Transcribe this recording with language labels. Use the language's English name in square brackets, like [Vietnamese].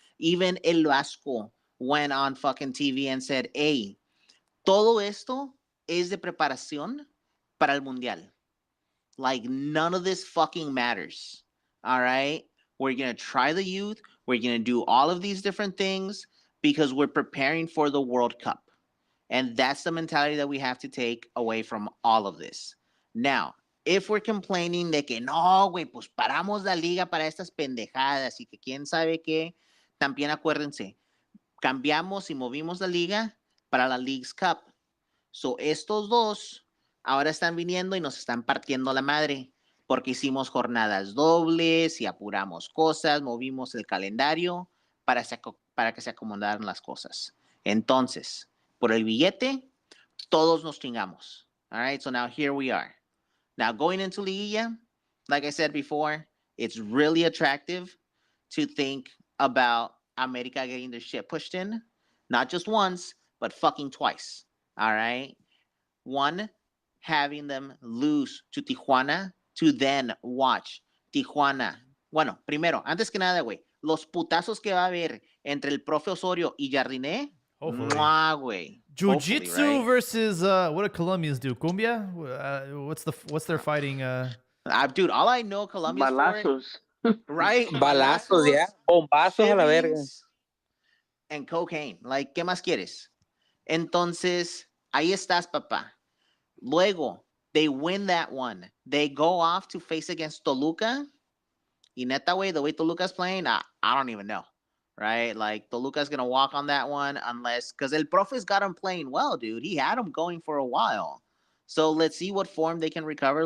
[English] Even El Vasco went on fucking TV and said, hey, [Spanish] todo esto es de preparación para el Mundial. [English] Like, none of this fucking matters. All right? We're going to try the youth. We're going to do all of these different things because we're preparing for the World Cup. And that's the mentality that we have to take away from all of this. Now, if we're complaining [Spanish] de que no, güey, pues paramos la liga para estas pendejadas y que quién sabe qué, también acuérdense, cambiamos y movimos la liga para la Leagues Cup. So, estos dos ahora están viniendo y nos están partiendo la madre porque hicimos jornadas dobles y apuramos cosas, movimos el calendario para que se acomodaran las cosas. Entonces, por el billete, todos nos chingamos. [English] All right, so now here we are. Now, going into Liguilla, like I said before, it's really attractive to think about America getting their shit pushed in, not just once, but fucking twice. All right? one, having them lose to Tijuana to then watch Tijuana. [Spanish] Bueno, primero, antes que nada, güey, los putazos que va a haber entre el profe Osorio y Jardiné. [English] Hopefully. [Spanish] Mwah, güey. [English] Jiu-jitsu right? versus what do Colombians do? Cumbia? What's their fighting? Dude, all I know Colombia's for it, [Spanish] Balazos. [English] right? [Spanish] Balazos, yeah. Bombazos a la verga. [English] shivvings, and cocaine. Like, [Spanish] ¿qué más quieres? Entonces, ahí estás, papá. [English] Luego, they win that one. They go off to face against Toluca. [Spanish] Y neta, [English] way, the way Toluca's playing, I don't even know. Right? Like, Toluca's going to walk on that one unless, because El Profe's got him playing well, dude. He had him going for a while. So let's see what form they can recover.